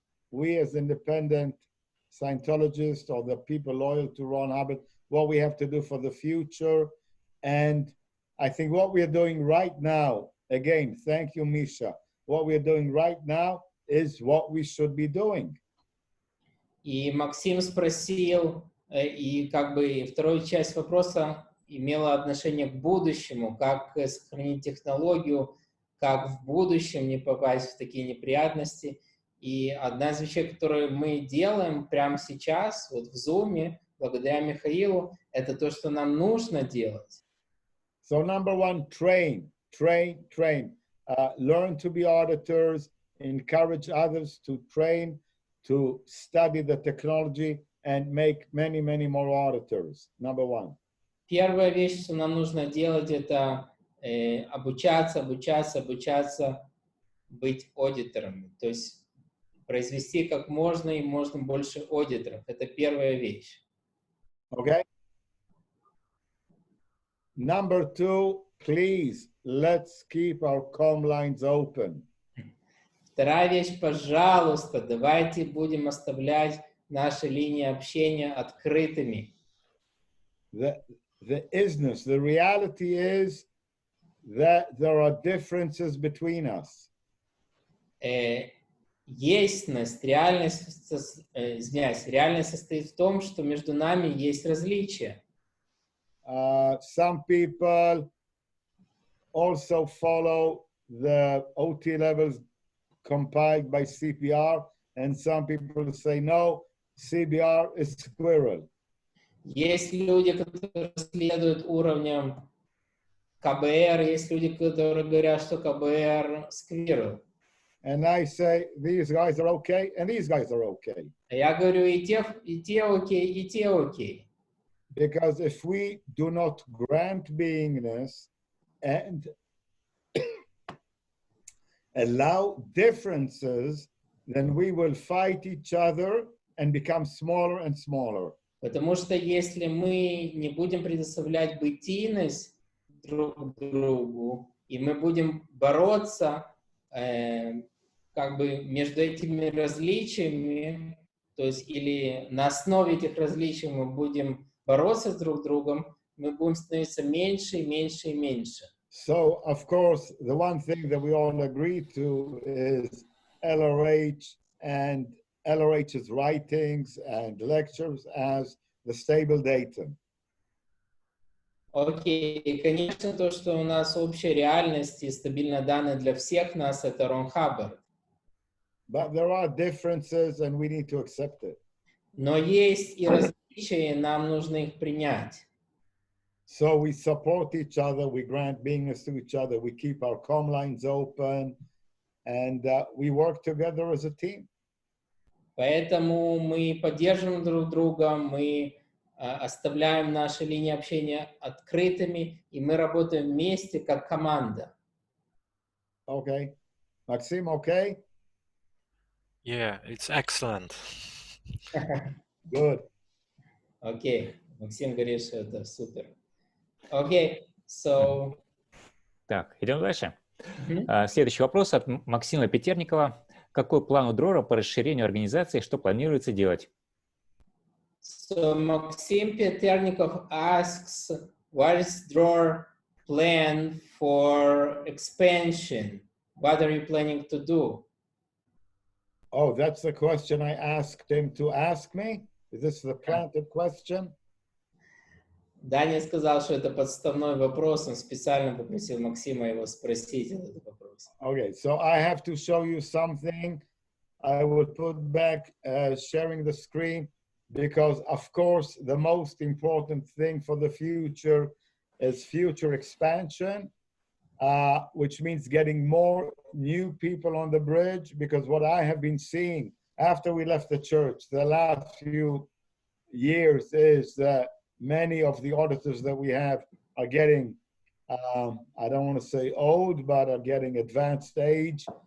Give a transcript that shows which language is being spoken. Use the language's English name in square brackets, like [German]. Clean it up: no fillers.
[English] We as independent Scientologists or the people loyal to Ron Hubbard, what we have to do for the future. And I think what we are doing right now, again, thank you, Misha. What we are doing right now is what we should be doing. [Russian] И Максим спросил, и как бы вторая часть вопроса имела отношение к будущему, как сохранить технологию, как в будущем не попасть в такие неприятности. И одна из вещей, которые мы делаем прямо сейчас, вот в Zoom, благодаря Михаилу, это то, что нам нужно делать. [English] So number one, train. Learn to be auditors, encourage others to train, to study the technology and make many, many more auditors. Number one. [Russian] Первая вещь, что нам нужно делать, это обучаться, быть аудиторами. То есть произвести как можно и можно больше аудиторов. Это первая вещь. [English] Okay. Number two, please, let's keep our comm lines open. [Russian] Вторая вещь, пожалуйста, давайте будем оставлять наши линии общения открытыми. [English] The reality is that there are differences between us. [Russian] Реальность состоит в том, что между нами есть различия. [English] Some people also follow the OT levels compiled by CPR, and some people say, no, CBR is squirrel. [Russian] Есть люди, которые следуют уровням КБР, есть люди, которые говорят, что КБР squirrel. [English] And I say, these guys are okay, and these guys are okay. [Russian] Я говорю, и те окей, и те окей. [English] Because if we do not grant beingness and allow differences, then we will fight each other and become smaller and smaller. [Russian] Потому что если мы не будем предоставлять бытийность друг другу, и мы будем бороться как бы между этими различиями, то есть или на основе этих различий мы будем бороться друг с другом, мы будем становиться меньше и меньше и меньше. [English] So, of course, the one thing that we all agree to is LRH and LRH's writings and lectures as the stable datum. [Russian] Окей, и, конечно, то, что у нас общая реальность и стабильные данные для всех нас, это Рон Хаббард. [English] But there are differences and we need to accept it. [Russian] Но есть и различия, и нам нужно их принять. [English] So we support each other, we grant beingness to each other, we keep our comm lines open, and we work together as a team. [Russian] Поэтому мы поддерживаем друг друга, мы оставляем наши линии общения открытыми, и мы работаем вместе как команда. [English] Okay. Maxim, okay? Yeah, it's excellent. Good. [Russian] Окей. Максим говорит, что это супер. Окей, so... Так, идем дальше. Следующий вопрос от Максима Петерникова. Какой план у Дрора по расширению организации, что планируется делать? [English] So Maxim Peternikov asks, what is Dror plan for expansion? What are you planning to do? Oh, that's the question I asked him to ask me? Is this the planted question? [Russian] Дани сказал, что это подставной вопрос, он специально попросил Максима его спросить этот вопрос. [English] Okay, so I have to show you something. I will put back sharing the screen because, of course, the most important thing for the future is future expansion, which means getting more new people on the bridge, because what I have been seeing after we left the church the last few years is that many of the auditors that we have are getting, I don't want to say old, but are getting advanced age.